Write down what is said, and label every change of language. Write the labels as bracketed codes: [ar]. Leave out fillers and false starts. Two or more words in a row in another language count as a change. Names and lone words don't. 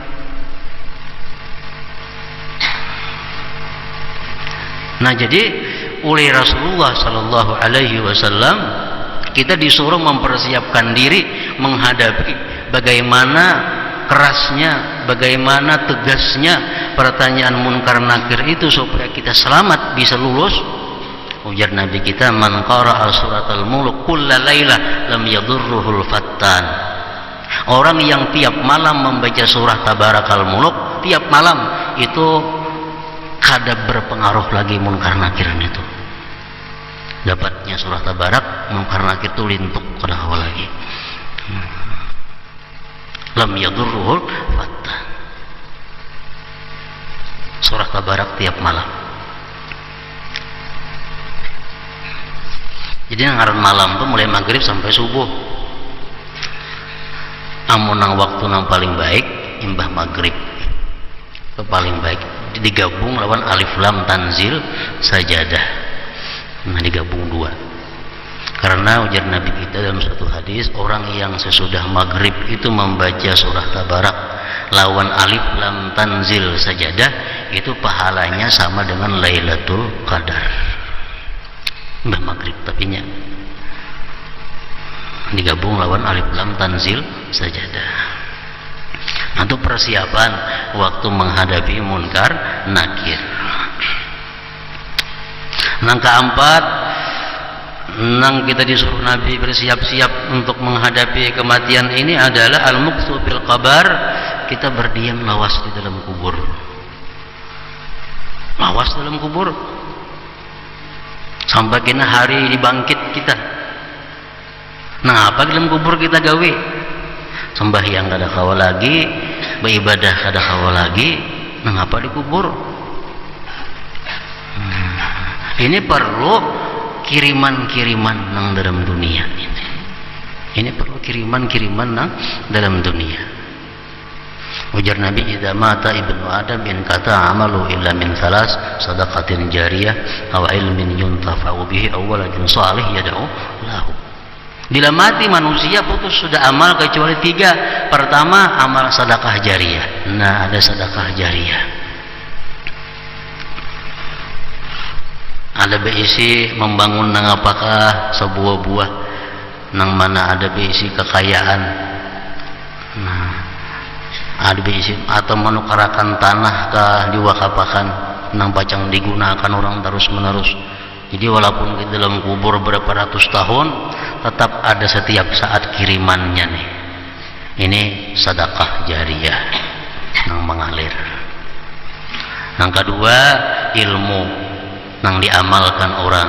[id] Nah jadi oleh Rasulullah [ar] صلى الله عليه وسلم, [id] kita disuruh mempersiapkan diri menghadapi bagaimana kerasnya, bagaimana tegasnya pertanyaan munkar nakir itu supaya kita selamat bisa lulus. [bjn] Ujar Nabi kita, [ar] من قرأ سورة الملك كل ليلة لم يضره الفتان. [bjn] Orang yang tiap malam membaca surah Tabarakal Mulk, tiap malam itu kada berpengaruh lagi munkar nakir itu. Dapatnya surah Tabarak, munkar nakir itu lintuk kada hawa lagi. [ar] لم يضره الفتان. [bjn] Surah Tabarak tiap malam. Jadi ngaran malam tuh mulai maghrib sampai subuh. Amun nang waktu nang paling baik imbah maghrib. Itu paling baik digabung lawan alif lam tanzil sajadah. Nah digabung dua. Karena ujar Nabi kita dalam satu hadis, orang yang sesudah maghrib itu membaca surah Tabarak lawan alif lam tanzil sajadah, itu pahalanya sama dengan Lailatul Qadar. Mbah maghrib tapinya digabung lawan alif lam tanzil sajadah. [id] Untuk persiapan waktu menghadapi munkar nakir. [bjn] Nang keempat, nang kita disuruh Nabi bersiap-siap untuk menghadapi kematian ini adalah [ar] المكث في القبر, [bjn] kita berdiam lawas di dalam kubur. Lawas dalam kubur sampai kena hari dibangkit kita. Nah apa dalam kubur kita gawe? Sembahyang kada kawa lagi, beribadah kada kawa lagi. Nah apa di kubur? Ini perlu kiriman-kiriman nang dalam dunia ini. Ini perlu kiriman-kiriman nang dalam dunia. Ujar Nabi, [ar] إذا مات ابن آدم انقطع عمله إلا من ثلاث صدقة جارية أو علم ينتفع به أو ولد صالح يدعو له. [id] Bila mati manusia putus sudah amal kecuali tiga. Pertama, amal sedekah jariyah. Nah, ada sedekah jariyah. [bjn] Ada beisi membangun nang apakah sebuah buah nang mana ada beisi kekayaan. Nah, ada beisi atau menukarakan tanah kah diwakapakan nang pacang digunakan orang terus menerus. [id] Jadi walaupun di dalam kubur berapa ratus tahun, tetap ada setiap saat kirimannya nih. [bjn] Ini sedekah jariyah nang mengalir. Yang kedua, ilmu nang diamalkan orang.